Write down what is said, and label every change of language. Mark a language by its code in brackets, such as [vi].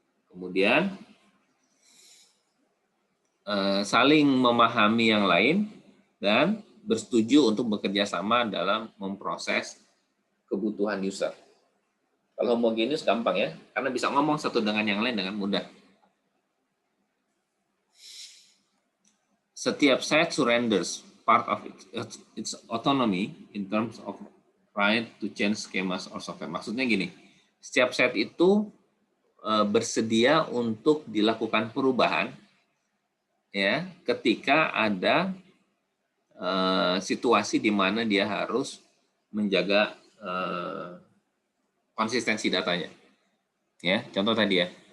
[id] Kemudian saling memahami yang lain dan bersetuju untuk bekerja sama dalam memproses kebutuhan user. Kalau homogeneous gampang ya, karena bisa ngomong satu dengan yang lain dengan mudah. [en] Setiap site surrenders part of its autonomy in terms of right to change schemas or software. [id] Maksudnya gini, setiap site itu bersedia untuk dilakukan perubahan ya ketika ada situasi di mana dia harus menjaga konsistensi datanya. Ya, contoh tadi ya.